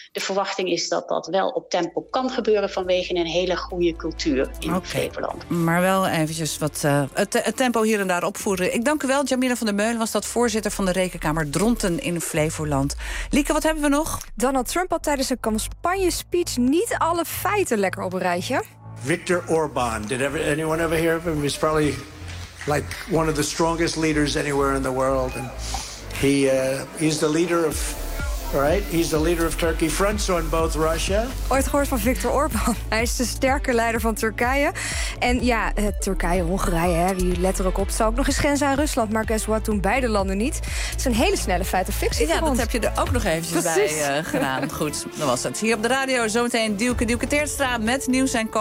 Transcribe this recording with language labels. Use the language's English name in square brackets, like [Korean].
[Dutch] De verwachting is dat dat wel op tempo kan gebeuren vanwege een hele goede cultuur in Flevoland. Maar wel eventjes wat het tempo hier en daar opvoeren. Ik dank u wel. Jamila van der Meulen was dat, voorzitter van de Rekenkamer Dronten in Flevoland. Lieke, wat hebben we nog? Donald Trump had tijdens zijn campagne-speech niet alle feiten lekker op een rijtje. [English] Viktor Orbán. Did anyone ever hear of him? He's probably like one of the strongest leaders anywhere in the world. And he's the leader of, right? He's the leader of Turkey. Fronts on both Russia. [Dutch] Ooit gehoord van Viktor Orbán. Hij is de sterke leider van Turkije. En ja, Turkije, Hongarije, hè, die let er ook op. Het zal ook nog eens grenzen aan Rusland. Maar [English] guess what, [Dutch] doen beide landen niet. Het is een hele snelle feitenfictie. Ja, dat heb je er ook nog eventjes Precies. bij gedaan. Goed, dan was dat. Hier op de radio zometeen Dielke Teerstra met Nieuws & Co.